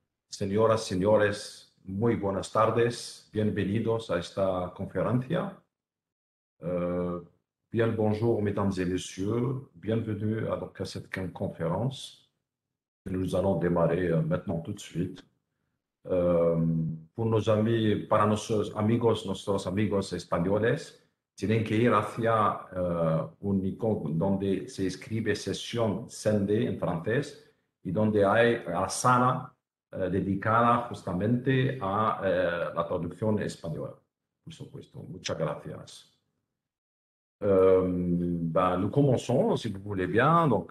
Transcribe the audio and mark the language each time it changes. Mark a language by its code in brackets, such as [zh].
[es] Señoras, señores, muy buenas tardes, bienvenidos a esta conferencia. [fr] Euh, Bien le bonjour, mesdames et messieurs, bienvenue à cette conférence. Nous allons démarrer maintenant tout de suite. Euh, pour nos amis, [es] para nuestros amigos españoles, tienen que ir hacia un icono donde se escribe sesión Sende en francés y donde hay la sala dedicada justamente a la traducción española, por supuesto. Muchas gracias. [fr] Nous commençons, si vous voulez bien.